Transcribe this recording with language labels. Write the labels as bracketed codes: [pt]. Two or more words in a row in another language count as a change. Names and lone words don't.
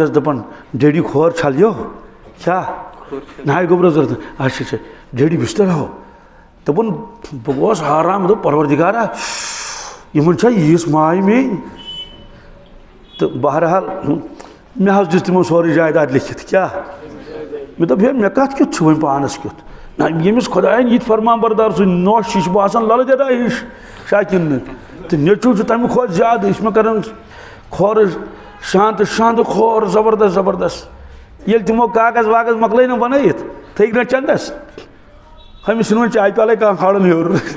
[ks] ٲس دپان ڈیڈی کھور چھلیو کیٛاہ نائے گوبر ضرورت اچھا اچھا ڈیڈی بستر ہو دپن بہ گوس حیران مےٚ دوٚپ پروردگارا یمن چھا ییٖژ ماے مے تو بہرحال مےٚ حظ دِژ تِمو سورُے جایداد لیکھِتھ کیٛاہ مےٚ دوٚپ ہے مےٚ کتھ کیُتھ چھُ وۄنۍ پانس کیُتھ نہ ییٚمِس خۄدایَن یِتھ فرمان بردار سُہ نۄش یہِ چھُ باسان للہٕ دٮ۪دا ہِش شاکِن نہٕ تہٕ نیٚچوٗ چھُ تَمہِ کھۄتہٕ زیادٕ یہِ چھُ مےٚ کران کھورٕ شانتہٕ شانتہٕ کھور زبردست زبردست ییٚلہِ تِمو کاغذ واغذ مۄکلٲے نہ بنٲیِتھ تھٔکۍ نہ چندس ہُمِس چھُنہٕ وۄنۍ چاے پیالے کانٛہہ کھالان ہیوٚر